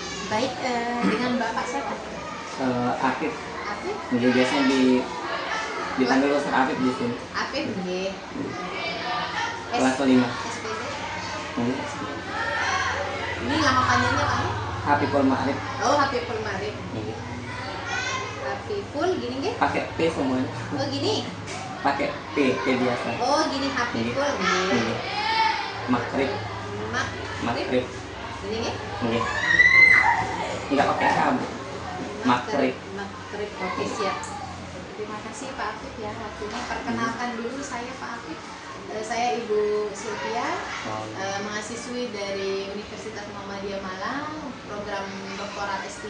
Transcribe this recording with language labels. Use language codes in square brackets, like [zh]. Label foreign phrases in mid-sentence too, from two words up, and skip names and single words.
[id] Baik, dengan Bapak siapa? Afif. Afif? Jadi biasanya dipanggil Ustaz Afif di sini. Afif, nggih. Kelas 5. SPD. Nggih. Ini nama panjangnya Pak? Hafiful Ma'rif. Oh, Hafiful Ma'rif. Nggih. Hafiful gini nggih? Pakai P semuanya. Oh, gini. Pakai P biasa. Oh, gini Hafiful nggih. Nggih. Makrif. Makrif. Gini nggih? Nggih. Enggak pakai K, Bu. Makrif. Makrif. Oke, siap. Terima kasih Pak Afif ya waktunya. Perkenalkan dulu saya Pak Afif. Saya Ibu Sylvia, mahasiswi dari Universitas Muhammadiyah Malang, program doktorat S3.